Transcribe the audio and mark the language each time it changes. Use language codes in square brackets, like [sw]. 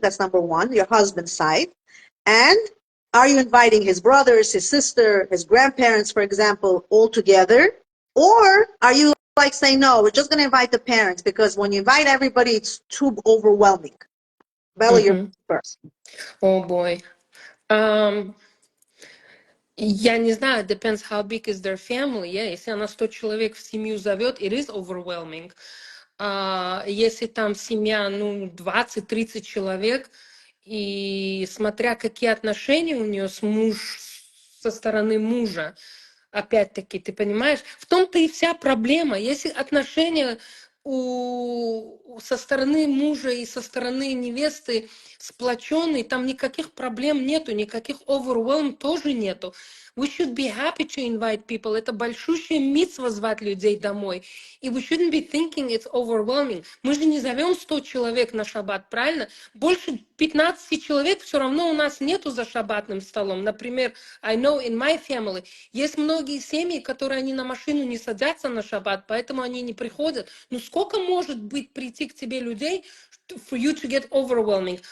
[en] That's number one, your husband's side. And are you inviting his brothers, his sister, his grandparents, for example, all together? Or are you like saying, no, we're just going to invite the parents because when you invite everybody, it's too overwhelming. Bella, you're first. О, бой. [ru] Я не знаю, depends how big is their family. [en] Yeah? [ru] Если она 100 человек в семью зовет, [en] it is overwhelming. [ru] Если там семья, 20-30 человек, и смотря какие отношения у нее со стороны мужа, опять-таки, ты понимаешь, в том-то и вся проблема. Если отношения со стороны мужа и со стороны невесты сплоченный, там никаких проблем нету, никаких overwhelm тоже нету. [en] We should be happy to invite people. [ru] Это большущая мицва звать людей домой. И [en] we shouldn't be thinking it's overwhelming. [ru] Мы же не зовем 100 человек на шаббат, правильно? Больше 15 человек все равно у нас нету за шаббатным столом. Например, [en] I know in my family [ru] есть многие семьи, которые они на машину не садятся на шаббат, поэтому они не приходят. Ну сколько может быть прийти к тебе людей, [en] for you to get overwhelming?